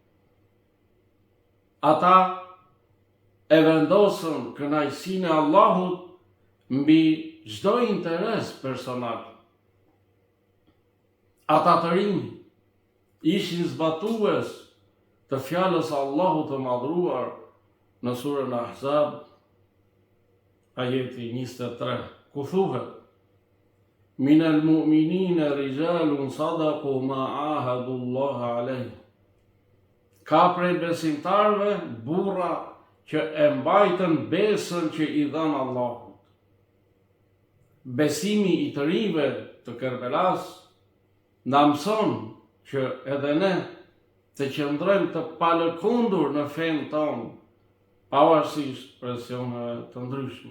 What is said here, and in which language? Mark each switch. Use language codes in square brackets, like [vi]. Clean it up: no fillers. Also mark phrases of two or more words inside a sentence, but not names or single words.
[sq] Ata e vendosën kënaqësinë e Allahut mbi çdo interes personal. Ata të rinj ishin zbatues të fjalës së Allahut të madhruar në surën Ahzab, ajeti 23, ku thuhet: [ar] من المؤمنين رجال صدقوا ما عاهدوا الله عليه. [sq] Ka prej besimtarve burra që e mbajtën besën që i dhanë Allahut. Besimi i të rinjve të Kerbelas na mëson që edhe ne të qëndrojmë të palëkundur në fenë tonë, pavarësisht presioneve të ndryshme.